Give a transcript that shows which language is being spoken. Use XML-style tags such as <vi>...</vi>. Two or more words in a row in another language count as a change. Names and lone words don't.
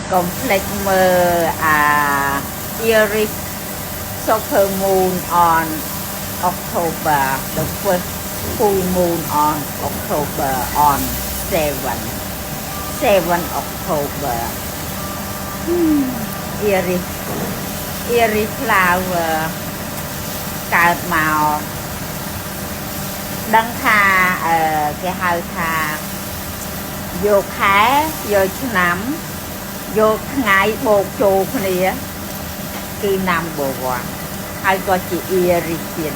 <en>complex Iris super moon on October the first full moon on October on 7 October Iris flower</en> <km>កើតមកដឹងថាគេហៅ ថាយកខែយកឆ្នាំយកថ្ងៃបូកចូលគ្នាគឺ number 1 ហើយក៏ជា Iris ទៀត</km>